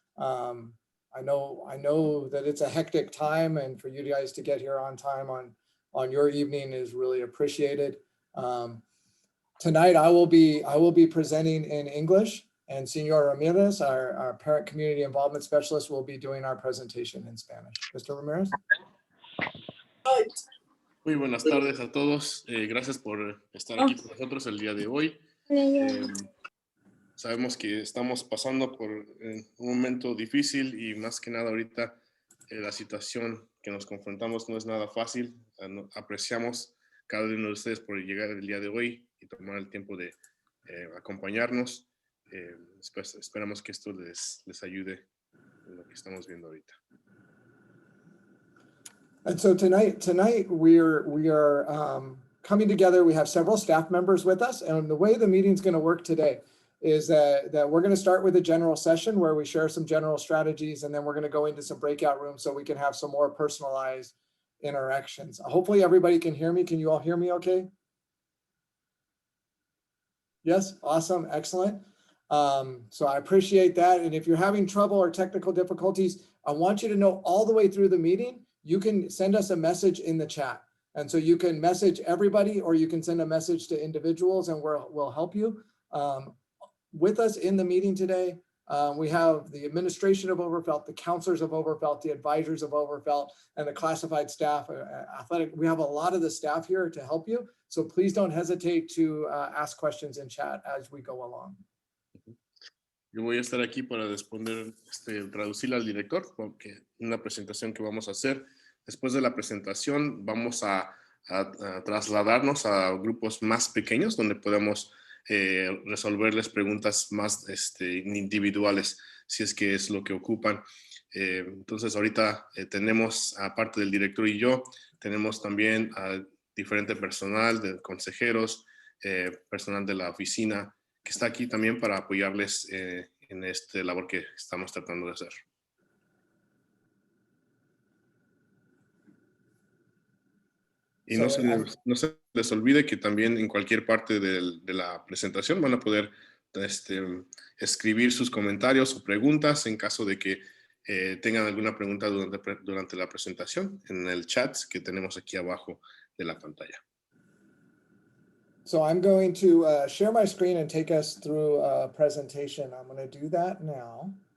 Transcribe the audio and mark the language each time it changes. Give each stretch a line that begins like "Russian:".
English: I know that it's a hectic time, and for you guys to get here on time on your evening is really appreciated. Tonight I will be presenting in English, and Senor Ramirez, our parent community involvement specialist, will be doing our presentation in Spanish. Mr. Ramirez?
Spanish: Muy buenas tardes a todos. Gracias por estar aquí con nosotros el día de hoy. Sabemos que estamos pasando por un momento difícil y más que nada ahorita la situación que nos confrontamos no es nada fácil. Apreciamos cada uno de ustedes por llegar el día de hoy y tomar el tiempo de acompañarnos. Esperamos que esto les ayude en lo que estamos viendo ahorita.
English: And so tonight we are coming together. We have several staff members with us, and the way the meeting's going to work today is that we're going to start with a general session where we share some general strategies, and then we're going to go into some breakout rooms so we can have some more personalized interactions. Hopefully everybody can hear me. Can you all hear me okay? Yes, awesome, excellent. So I appreciate that. And if you're having trouble or technical difficulties, I want you to know all the way through the meeting, you can send us a message in the chat. And so you can message everybody, or you can send a message to individuals, and we'll help you. With us in the meeting today, we have the administration of Overfelt, the counselors of Overfelt, the advisors of Overfelt, and the classified staff, athletic. We have a lot of the staff here to help you. So please don't hesitate to ask questions in chat as we go along.
Spanish: Yo voy a estar aquí para responder, traducirle al director, porque una presentación que vamos a hacer. Después de la presentación vamos a trasladarnos a grupos más pequeños donde podemos resolverles preguntas más individuales, si es que es lo que ocupan. Entonces ahorita tenemos, aparte del director y yo, tenemos también a diferente personal, de consejeros, personal de la oficina, que está aquí también para apoyarles en esta labor que estamos tratando de hacer. Y no se les olvide que también en cualquier parte de la presentación van a poder escribir sus comentarios o preguntas en caso de que tengan alguna pregunta durante la presentación en el chat que tenemos aquí abajo de la pantalla.
English: So I'm going to share my screen and take us through a presentation. I'm going to do that now.